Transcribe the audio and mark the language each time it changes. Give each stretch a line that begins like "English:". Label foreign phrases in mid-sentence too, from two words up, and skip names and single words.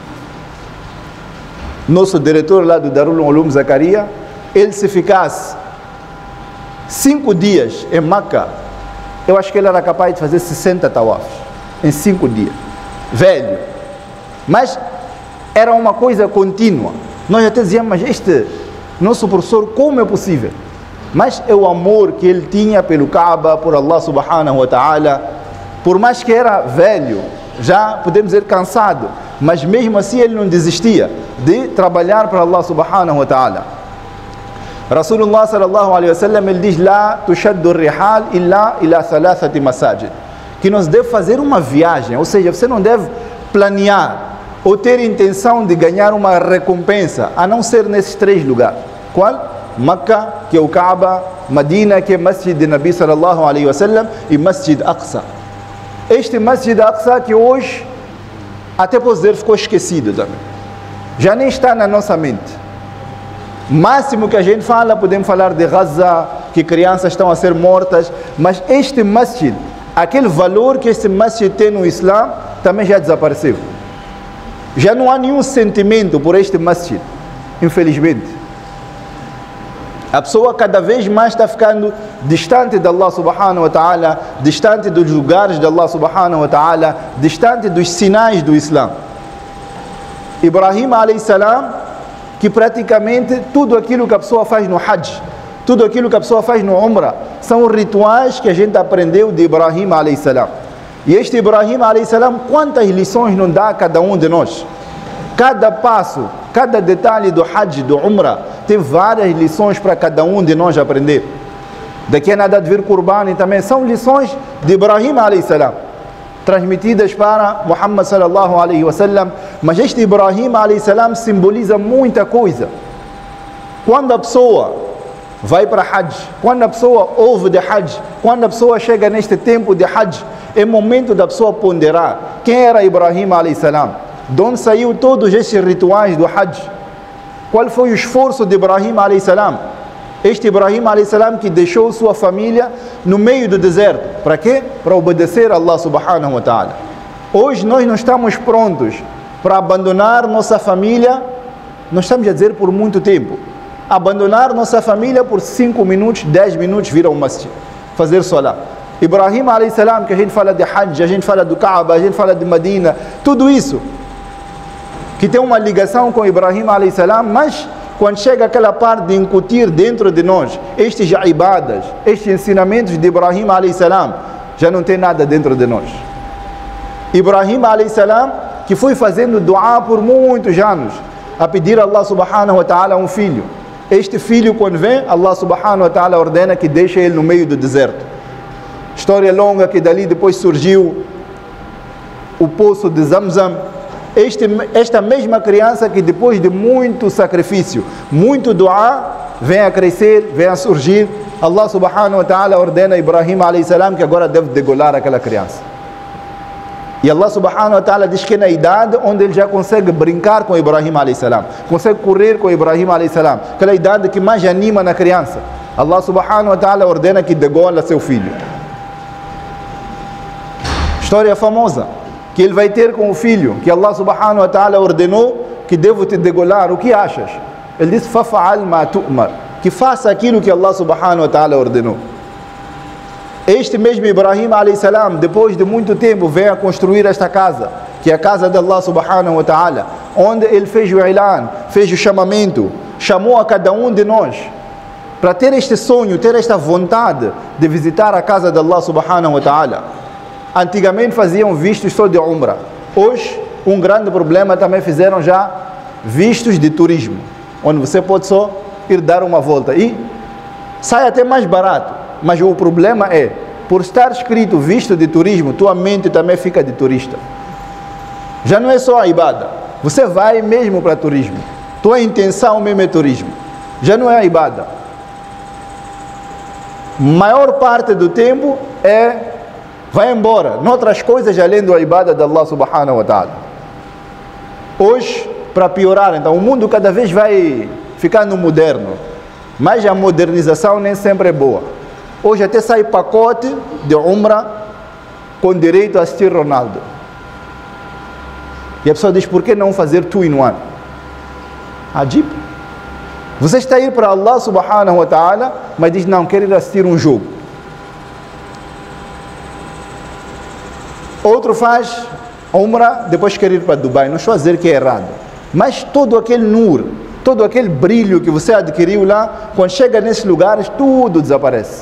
Portuguese: Nosso diretor lá do Darul Ulum Zakaria, ele se ficasse 5 dias em Meca, eu acho que ele era capaz de fazer 60 tawafs em 5 dias. Velho. Mas era uma coisa contínua. Nós até dizíamos, mas este nosso professor, como é possível? Mas é o amor que ele tinha pelo Kaaba, por
Arabic: الله سبحانه وتعالى.
Portuguese: Por mais que era velho, já podemos dizer cansado, mas mesmo assim ele não desistia de trabalhar para
Arabic: الله سبحانه وتعالى. رسول الله صلى الله عليه وسلم,
Portuguese: ele diz:
Arabic: "لا تشد رحال إلا إلى ثلاثة مساجد",
Portuguese: que nós devemos fazer uma viagem, ou seja, você não deve planear ou ter intenção de ganhar uma recompensa, a não ser nesses 3 lugares. Qual? Meca, que é o Kaaba; Medina, que é Masjid de
Arabic: نبي صلى الله عليه وسلم;
Portuguese: e Masjid Aqsa. Este Masjid Aqsa, que hoje até posso dizer ficou esquecido também, já nem está na nossa mente. Máximo que a gente fala, podemos falar de Gaza, que crianças estão a ser mortas, mas este masjid, aquele valor que este masjid tem no Islã, também já desapareceu. Já não há nenhum sentimento por este masjid, infelizmente. A pessoa cada vez mais está ficando distante de
Arabic: الله سبحانه وتعالى,
Portuguese: distante dos lugares de
Arabic: الله سبحانه وتعالى,
Portuguese: distante dos sinais do Islã.
Arabic: إبراهيم عليه السلام,
Portuguese: que praticamente tudo aquilo que a pessoa faz no Hajj, tudo aquilo que a pessoa faz no Umrah, são rituais que a gente aprendeu de
Arabic: إبراهيم عليه السلام.
Portuguese: E este
Arabic: إبراهيم عليه السلام,
Portuguese: quantas lições não dá a cada um de nós? Cada passo, cada detalhe do Hajj, do Umrah, tem várias lições para cada um de nós aprender. Daqui a nada de vir Qurbani também, são lições de
Arabic: إبراهيم عليه السلام,
Portuguese: transmitidas para
Arabic: محمد صلى الله عليه وسلم.
Portuguese: Mas este
Arabic: إبراهيم عليه السلام
Portuguese: simboliza muita coisa. Quando a pessoa vai para Hajj, quando a pessoa ouve de Hajj, quando a pessoa chega neste tempo de Hajj, é momento da pessoa ponderar quem era
Arabic: إبراهيم عليه السلام,
Portuguese: de onde saiu todos estes rituais do Hajj, qual foi o esforço de
Arabic: إبراهيم عليه السلام.
Portuguese: Este
Arabic: إبراهيم عليه السلام
Portuguese: que deixou sua família no meio do deserto. Para quê? Para obedecer a
Arabic: الله سبحانه وتعالى.
Portuguese: Hoje nós não estamos prontos para abandonar nossa família, nós estamos a dizer por muito tempo, abandonar nossa família por 5 minutos, 10 minutos, vir ao masjid, fazer salah.
Arabic: إبراهيم عليه السلام,
Portuguese: que a gente fala de Hajj, a gente fala do Kaaba, a gente fala de Medina, tudo isso que tem uma ligação com
Arabic: إبراهيم عليه السلام,
Portuguese: mas quando chega aquela parte de incutir dentro de nós estes ibadas, estes ensinamentos de
Arabic: إبراهيم عليه السلام,
Portuguese: já não tem nada dentro de nós.
Arabic: إبراهيم عليه السلام,
Portuguese: que foi fazendo dua por muitos anos, a pedir a
Arabic: الله سبحانه وتعالى
Portuguese: um filho. Este filho, quando vem,
Arabic: الله سبحانه وتعالى
Portuguese: ordena que deixe ele no meio do deserto. História longa, que dali depois surgiu o poço de Zamzam. Esta mesma criança que depois de muito sacrifício, muito dua, vem a crescer, vem a surgir.
Arabic: الله سبحانه وتعالى
Portuguese: ordena a
Arabic: إبراهيم عليه السلام
Portuguese: que agora deve degolar aquela criança. E
Arabic: الله سبحانه وتعالى
Portuguese: diz que é na idade onde ele já consegue brincar com
Arabic: إبراهيم عليه السلام,
Portuguese: consegue correr com
Arabic: إبراهيم عليه السلام,
Portuguese: aquela idade que mais anima na criança.
Arabic: الله سبحانه وتعالى
Portuguese: ordena que degola seu filho. História famosa que ele vai ter com o filho, que
Arabic: الله سبحانه وتعالى
Portuguese: ordenou que devo te degolar. O que achas? Ele disse:
Arabic: فافعل ما تؤمر,
Portuguese: que faça aquilo que
Arabic: الله سبحانه وتعالى
Portuguese: ordenou. Este mesmo
Arabic: إبراهيم عليه السلام,
Portuguese: depois de muito tempo, veio a construir esta casa, que é a casa de
Arabic: الله سبحانه وتعالى,
Portuguese: onde ele fez o ilan, fez o chamamento, chamou a cada um de nós para ter este sonho, ter esta vontade de visitar a casa de
Arabic: الله سبحانه وتعالى.
Portuguese: Antigamente faziam vistos só de umrah. Hoje, um grande problema, também fizeram já vistos de turismo, onde você pode só ir dar uma volta e sai até mais barato. Mas o problema é, por estar escrito visto de turismo, tua mente também fica de turista. Já não é só a ibada, você vai mesmo para turismo, tua intenção mesmo é turismo, já não é a ibada. Maior parte do tempo vai embora noutras coisas além da ibada de
Arabic: الله سبحانه وتعالى.
Portuguese: Hoje, para piorar, então, o mundo cada vez vai ficando moderno, mas a modernização nem sempre é boa. Hoje até sai pacote de umrah com direito a assistir Ronaldo. E a pessoa diz: por que não fazer
English: two in one?
Portuguese: Ajib. Você está a ir para
Arabic: الله سبحانه وتعالى,
Portuguese: mas diz: não, quero ir assistir um jogo. Outro faz umrah, depois quer ir para Dubai. Não estou a dizer que é errado, mas todo aquele nur, todo aquele brilho que você adquiriu lá, quando chega nesses lugares, tudo desaparece.